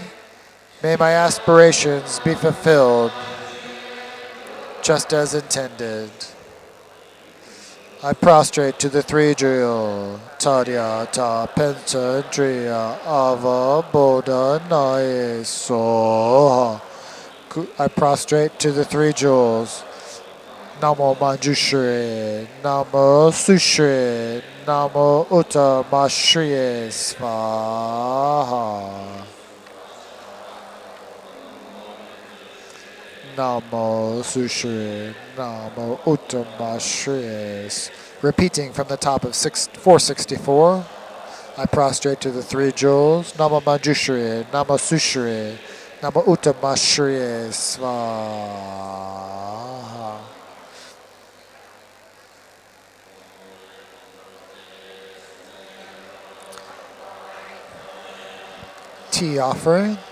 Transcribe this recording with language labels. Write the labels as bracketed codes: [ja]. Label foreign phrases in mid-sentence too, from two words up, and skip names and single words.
[en] May my aspirations be fulfilled just as intended. I prostrate to the three jewel, [sa] Tadya Ta Penta Driya Ava Bodha Naye Soha. [en] I prostrate to the three jewels. [sa] Namo Manjushri, Namo Sushri, Namo Uttamashriye Svaha. Namo Sushri, Namo Uttamashriye. [en] Repeating from the top of 464, I prostrate to the three jewels. [sa] Namo Manjushri, Namo Sushri, Namo Uttamashriye Svaha. [en] Tea offering.